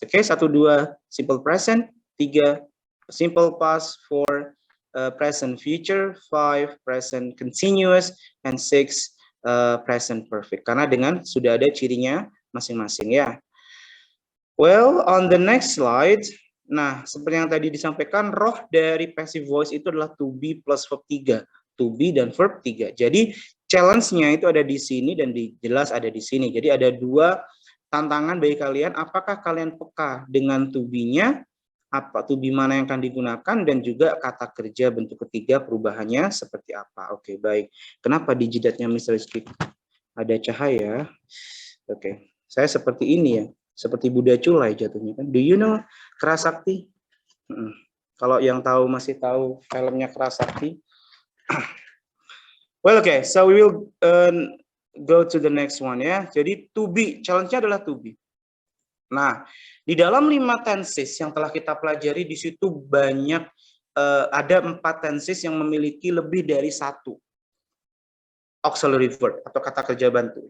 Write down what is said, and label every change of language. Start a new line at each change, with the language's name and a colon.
English: Oke, 1, 2 simple present, 3 simple past, 4 present future, 5 present continuous, and 6 present perfect.
Indonesian: Karena dengan sudah ada cirinya masing-masing ya.
English: Well, on the next slide,
Indonesian: nah seperti yang tadi disampaikan, roh dari passive voice itu adalah to be plus verb 3. To be dan verb 3. Jadi challenge-nya itu ada di sini dan jelas ada di sini. Jadi ada 2 tantangan bagi kalian. Apakah kalian peka dengan to be-nya? Apa to be mana yang akan digunakan, dan juga kata kerja bentuk ketiga perubahannya seperti apa? Oke, baik. Kenapa di jidatnya Mr. Rizky ada cahaya? Oke. Saya seperti ini ya. Seperti Buddha Culai jatuhnya kan.
English: Do you know Kerasakti?
Indonesian: Kalau yang tahu masih tahu filmnya Kerasakti.
English: Well, okay, so we will go to the next one ya.
Indonesian: Jadi to be, challenge-nya adalah to be. Nah, di dalam 5 tenses yang telah kita pelajari, di situ banyak ada 4 tenses yang memiliki lebih dari 1 auxiliary verb atau kata kerja bantu.